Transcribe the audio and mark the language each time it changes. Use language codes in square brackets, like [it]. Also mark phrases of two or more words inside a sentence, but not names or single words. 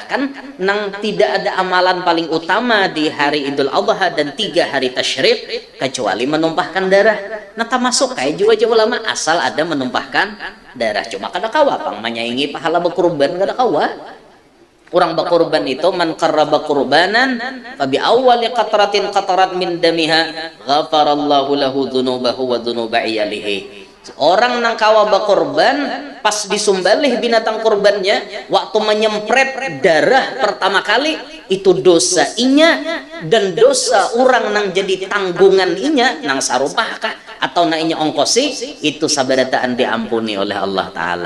[bjn] Kan nang tidak ada amalan paling utama di hari Idul Adha dan 3 hari tasyrik kecuali menumpahkan darah. Nah termasuk kayak juga ulama asal ada menumpahkan darah, cuma kada kawa pang menyaingi pahala berkorban, kada kawa. [id] Orang berkorban itu [ar] من قرب قربانا فبأول قطرة قطرت من دمها غفر الله له ذنوبه وذنوب عياله. [bjn] Orang nang kawa berkorban pas disumbalih binatang kurbannya, waktu menyempret darah pertama kali itu dosa inya dan dosa orang nang jadi tanggungan inya nang sarupah kah atau nang inya ongkosi itu sabarataan diampuni oleh Allah Ta'ala.